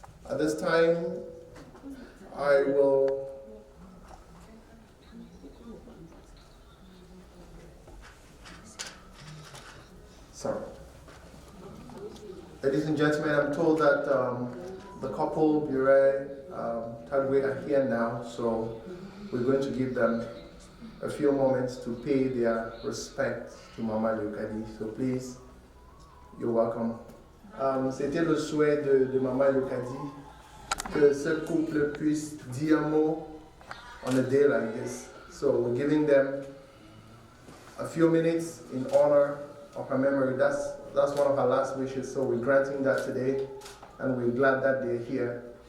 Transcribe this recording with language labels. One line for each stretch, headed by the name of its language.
English: At this time, I will Ladies and gentlemen, I'm told that the couple, Bure, Tadwe, are here now, so we're going to give them a few moments to pay their respect to Mama Yokadi. So please, you're welcome.
French: C'était le souhait de Mama Yokadi que ce couple puisse dire un mot
English: on a day like this. So we're giving them a few minutes in honor of her memory. That's one of her last wishes, so we're granting that today, and we're glad that they're here.